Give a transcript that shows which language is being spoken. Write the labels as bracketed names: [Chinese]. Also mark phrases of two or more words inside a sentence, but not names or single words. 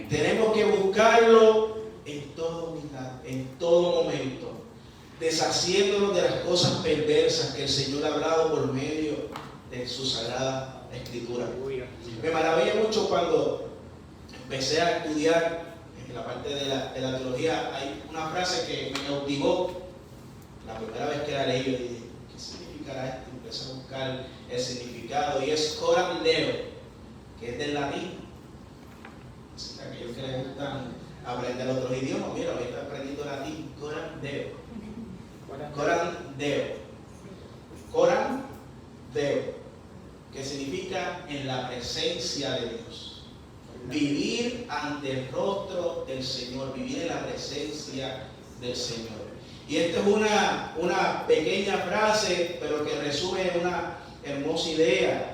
[Spanish] Tenemos que buscarlo en toda humildad, en todo momento, deshaciéndonos de las cosas perversas que el Señor ha hablado por medio de su Sagrada Escritura. Me maravilla mucho cuando empecé a estudiar en la parte de la teología. Hay una frase que me cautivó la primera vez que la leí. Yo dije, ¿qué significará esto? Empecé a buscar el significado y es [Latin] coram deo, [Spanish] que es del latín. Así que aquellos que les gustan aprender otros idiomas, mira, ahorita aprendiendo latín, [Latin] coram deo. Coram deo. Coram deo, [Spanish] que significa en la presencia de Dios. Vivir ante el rostro del Señor, vivir en la presencia del Señor. Y esta es una pequeña frase, pero que resume una hermosa idea.